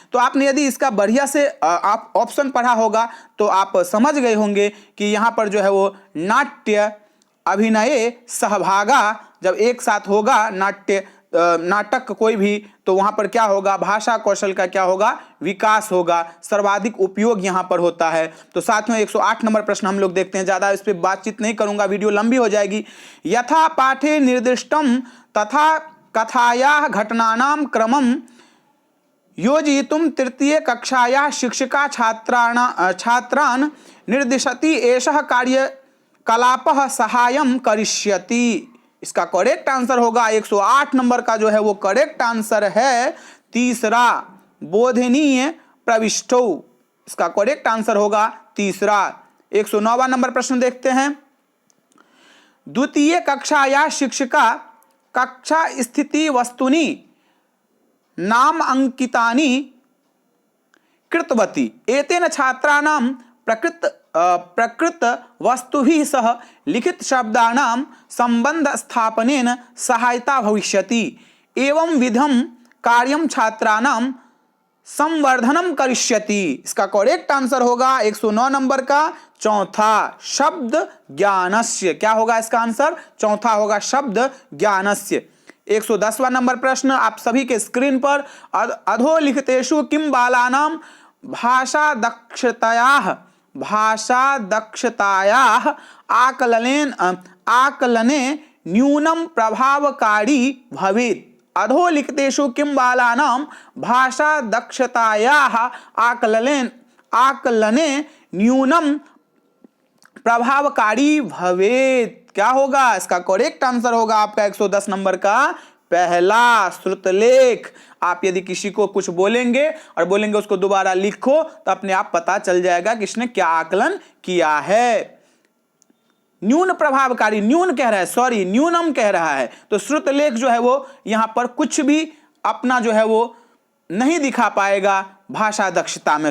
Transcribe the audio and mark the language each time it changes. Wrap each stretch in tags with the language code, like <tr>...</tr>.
<hi>तो आपने यदि इसका बढ़िया से आप ऑप्शन पढ़ा होगा तो आप समझ गए होंगे कि यहाँ पर जो है वो नाट्य अभिनय सहभागा जब एक साथ होगा नाटक कोई भी, तो वहां पर क्या होगा, भाषा कौशल का क्या होगा, विकास होगा, सर्वाधिक उपयोग यहां पर होता है। तो साथ में 108 नंबर प्रश्न हम लोग देखते हैं, ज्यादा इस पे बातचीत नहीं करूंगा, वीडियो लंबी हो जाएगी।</hi> <sa>यथा पाठे निर्दिष्टम तथा कथायाः घटनानां क्रमम योजयितुं तृतीय कक्षायाः शिक्षिका छात्रान् निर्दिशति एषः कार्यकलापः सहायं करिष्यति।</sa> <hi>इसका करेक्ट आंसर होगा 108 नंबर का जो है वो करेक्ट आंसर है तीसरा, बोधनीय प्रविष्टो। इसका करेक्ट आंसर होगा तीसरा। 109वां नंबर प्रश्न देखते हैं।</hi> <sa>द्वितीय कक्षा या शिक्षिका कक्षा स्थिति वस्तुनि नाम अंकितानि कृतवती एतेन छात्राणां प्रकृत वस्तुभिः सह लिखित शब्दानां संबंध स्थापनेन सहायता भविष्यति। एवं विधम कार्यं छात्राणां संवर्धनम करिष्यति।</sa> <hi>इसका करेक्ट आंसर होगा 109 नंबर का चौथा, शब्द ज्ञानस्य। क्या होगा इसका आंसर, चौथा होगा शब्द ज्ञानस्य। 110वां नंबर प्रश्न आप सभी के स्क्रीन पर,</hi> <sa>अधोलिखितेषु किम बालानां भाषा दक्षतायाः आकलने न्यूनं प्रभावकारी भवेत्। अधोलिखितेषु किं बालानां भाषा दक्षतायाः आकलने न्यूनं प्रभावकारी भवेत्।</sa> <hi>क्या होगा इसका करेक्ट आंसर होगा आपका 110 नंबर का पहला, श्रुतलेख। आप यदि किसी को कुछ बोलेंगे और बोलेंगे उसको दोबारा लिखो तो अपने आप पता चल जाएगा कि इसने क्या आकलन किया है। न्यून प्रभावकारी, न्यून कह रहा है, सॉरी न्यूनम कह रहा है, तो श्रुतलेख जो है वो यहां पर कुछ भी अपना जो है वो नहीं दिखा पाएगा भाषा दक्षता में।</hi>